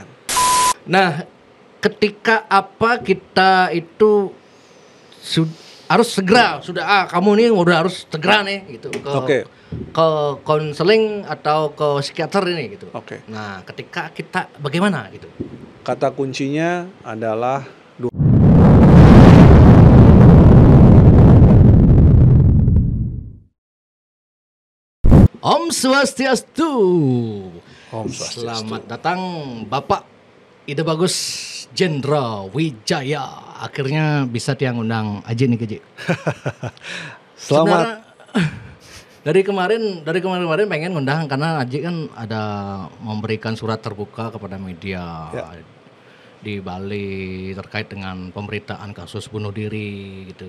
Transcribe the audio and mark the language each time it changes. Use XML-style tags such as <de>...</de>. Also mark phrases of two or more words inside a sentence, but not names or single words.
<id>Nah, ketika apa kita itu harus segera kamu nih udah harus segera nih gitu ke konseling atau ke psikiater ini gitu. Nah, ketika kita bagaimana gitu? Kata kuncinya adalah</id> <ban>Om Swastiastu. Om Swastiastu.</ban> <id>Selamat datang Bapak Ide Bagus Jendra Wijaya. Akhirnya bisa tiang undang Aji nih Keji. Selamat. Dari kemarin pengen ngundang karena Aji kan ada memberikan surat terbuka kepada media di Bali terkait dengan pemberitaan kasus bunuh diri gitu.</id>